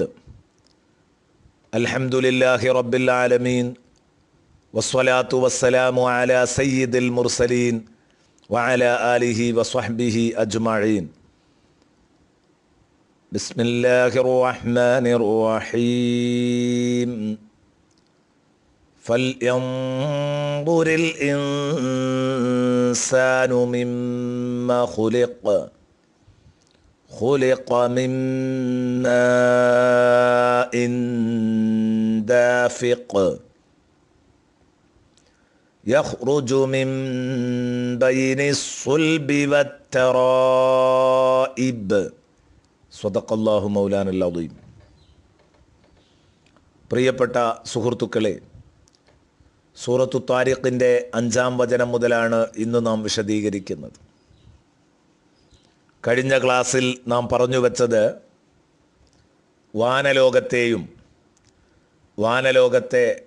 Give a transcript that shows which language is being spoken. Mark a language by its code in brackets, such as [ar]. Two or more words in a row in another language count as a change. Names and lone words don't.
[ar] الحمد لله رب العالمين والصلاة والسلام على سيد المرسلين وعلى آله وصحبه أجمعين. بسم الله الرحمن الرحيم. فلينظر الإنسان مما خلق من ماء دافق يخرج من بين الصلب والترائب. صدق الله مولانا العظيم. [ml] പ്രിയപ്പെട്ട സുഹൃത്തുക്കളെ, സൂറത്തു താരിഖിൻ്റെ 5-ാം വചനം മുതലാണ് ഇന്ന് നാം വിശദീകരിക്കുന്നത്. കഴിഞ്ഞ ക്ലാസ്സിൽ നാം പറഞ്ഞു വച്ചത് വാനലോകത്തെയും വാനലോകത്തെ